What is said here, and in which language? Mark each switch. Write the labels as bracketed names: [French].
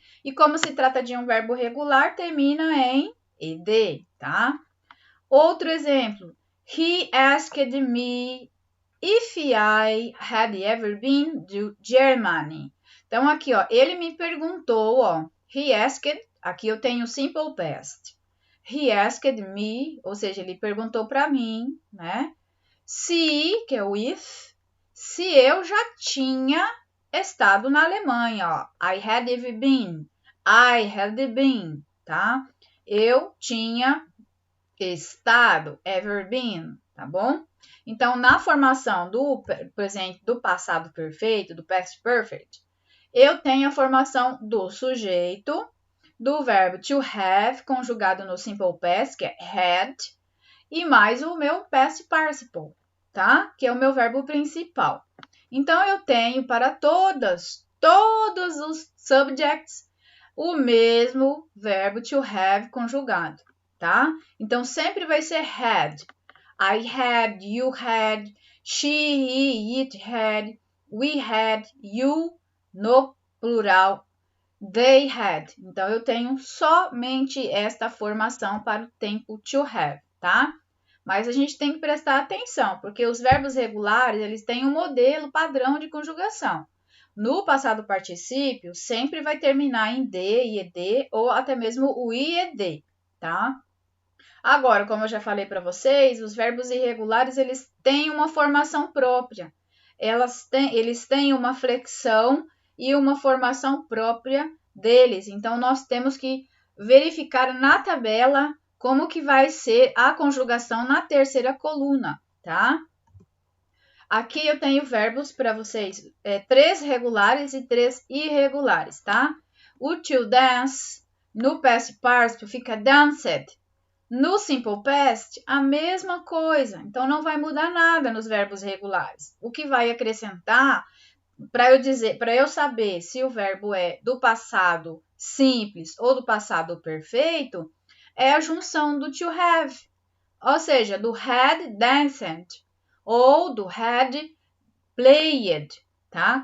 [Portuguese] E como se trata de um verbo regular, termina em ed, tá? Outro exemplo. [English] He asked me if I had ever been to Germany. [Portuguese] Então, aqui, ó, ele me perguntou, ó, [English] he asked, [Portuguese] aqui eu tenho simple past. [English] He asked me, [Portuguese] ou seja, ele perguntou para mim, né? Se, que é o if, se eu já tinha estado na Alemanha, ó. [English] I had ever been. I had been, tá? [Portuguese] Eu tinha estado, [English] ever been, [Portuguese] tá bom? Então, na formação do presente, do passado perfeito, do past perfect, eu tenho a formação do sujeito, do verbo to have, conjugado no simple past, que é had, e mais o meu past participle, tá? Que é o meu verbo principal. Então, eu tenho para todos os subjects, o mesmo verbo to have conjugado, tá? Então, sempre vai ser had. [English] I had, you had, she, he, it had, we had, you, [Portuguese] no plural, [English] they had. [Portuguese] Então, eu tenho somente esta formação para o tempo to have, tá? Mas a gente tem que prestar atenção, porque os verbos regulares, eles têm um modelo padrão de conjugação. No passado particípio, sempre vai terminar em D, IED ou até mesmo o IED, tá? Agora, como eu já falei para vocês, os verbos irregulares, eles têm uma formação própria. Eles têm uma flexão e uma formação própria deles. Então, nós temos que verificar na tabela como que vai ser a conjugação na terceira coluna, tá? Aqui eu tenho verbos para vocês, 3 regulares e 3 irregulares, tá? O to dance, no past participle fica danced. No simple past, a mesma coisa. Então, não vai mudar nada nos verbos regulares. O que vai acrescentar, para eu saber se o verbo é do passado simples ou do passado perfeito, é a junção do to have, ou seja, do had danced ou do had played, tá?